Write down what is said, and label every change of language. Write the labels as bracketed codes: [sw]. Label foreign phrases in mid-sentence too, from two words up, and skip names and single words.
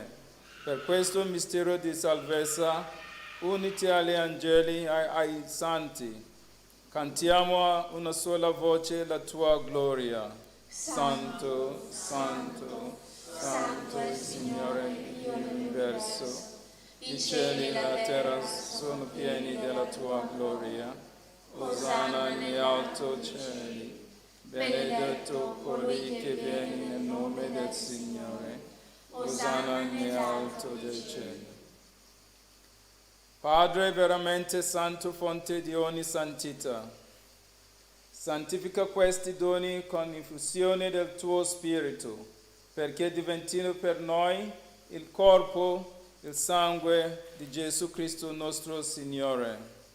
[it] Per questo mistero di salvezza, uniti agli angeli e ai santi, cantiamo a una sola voce la tua gloria. Santo, Santo, Santo è il Signore Dio dell'universo. I cieli e la terra sono pieni della tua gloria. Hosanna negli alti cieli. Benedetto colui che viene nel nome del Signore. Hosanna negli alti del cielo. Padre veramente santo, fonte di ogni santità, santifica questi doni con infusione del tuo Spirito, perché diventino per noi il corpo, il sangue di Gesù Cristo nostro Signore.